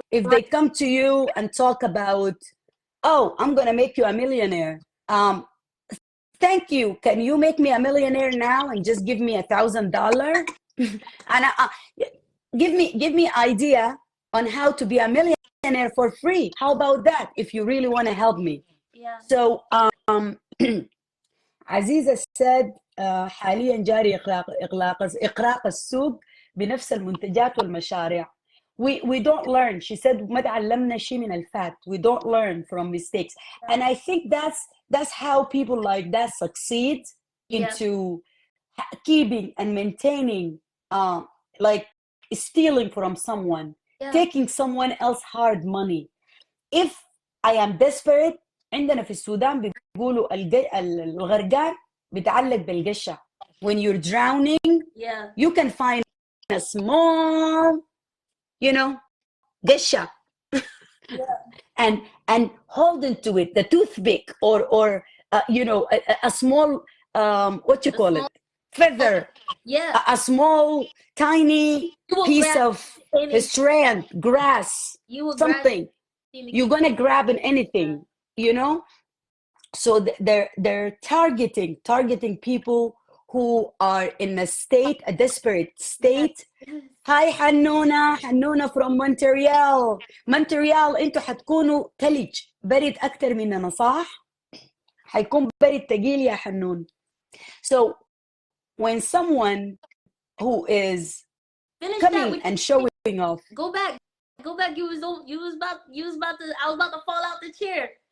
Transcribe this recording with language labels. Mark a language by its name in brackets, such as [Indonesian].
[English] If they come to you and talk about, oh, I'm gonna make you a millionaire. Thank you. Can you make me a millionaire now and just give me $1,000? And give me idea on how to be a millionaire for free. How about that? If you really want to help me. Yeah. So Aziza said [Arabic] حاليا جاري إقراق السوق بنفس المنتجات والمشاريع. [English] We don't learn. She said [Arabic] ما تعلمنا شيء من الفات. [English] We don't learn from mistakes. And I think that's how people like that succeed into keeping and maintaining, like stealing from someone, taking someone else hard money. If I am desperate, [Arabic] عندنا في السودان بيقولوا الغرقان بيتعلق بالقشة. [English] When you're drowning, you can find a small, قشة, and hold into it, the toothpick, or a small, what you call it, feather, a small tiny piece of strand, grass, something. You're gonna grab in anything, So they're targeting people who are in a desperate state. Hi حنونة from Montreal. [Arabic] انتوا حتكونوا ثلج برد أكتر مننا صح؟ حيكون برد ثقيل يا حنون. [English] So when someone who is coming and showing off, go back. You was about to. I was about to fall out the chair.